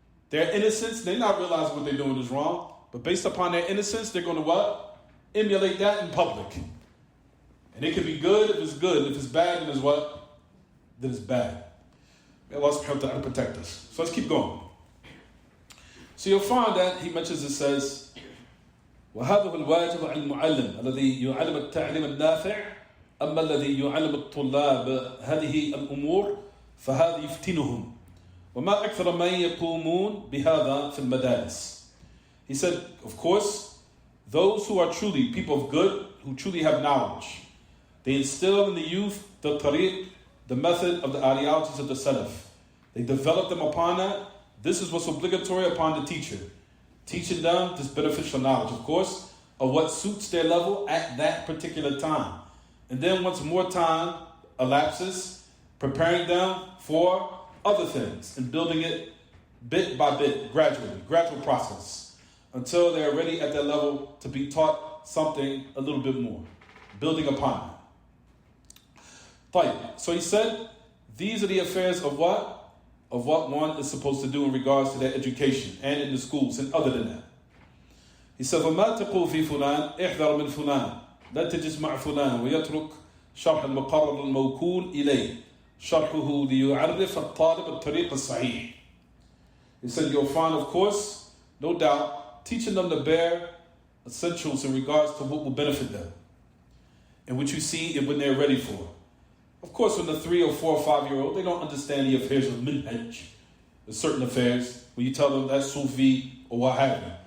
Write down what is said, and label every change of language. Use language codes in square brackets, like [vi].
[en] Their innocence, they're not realizing what they're doing is wrong, but based upon their innocence, they're going to what? Emulate that in public. And it can be good if it's good. If it's bad, then it's what? Then it's bad. May Allah subhanahu wa ta'ala protect us. So let's keep going. So you'll find that he mentions, it says, [ar] وَهَذَا هُوَ الْوَاجِبُ عَلَى الْمُعَلِّمِ الَّذِي يُعَلِّمُ التَّعْلِيمَ النَّافِعِ أما الذي يعلم الطلاب هذه الأمور فهذا يفتنهم وما أكثر من يقومون بهذا في المدارس. [en] He said, of course, those who are truly people of good, who truly have knowledge, they instill in the youth the tariq, the method of the ideologies of the Salaf. They develop them upon that. This is what's obligatory upon the teacher. Teaching them this beneficial knowledge, of course, of what suits their level at that particular time. And then once more time elapses, preparing them for other things and building it bit by bit, gradual process, until they're ready at that level to be taught something a little bit more, building upon it. So he said, these are the affairs of what? Of what one is supposed to do in regards to their education and in the schools and other than that. He said, [ar] فَمَا تَقُوا فِي فُلَانٍ احْذَرْ مِنْ فُلَانٍ لا تجلس مع فلان ويترك شرح المقرر الموكول إليه شرحه ليعرف الطالب الطريق الصحيح. [en] He said, you'll find, of course, no doubt, teaching them the bare essentials in regards to what will benefit them and what you see and when they're ready for. Of course, when the 3 or 4 or 5-year-old, they don't understand the affairs of minhaj, the certain affairs, when you tell them that's Sufi or what have you.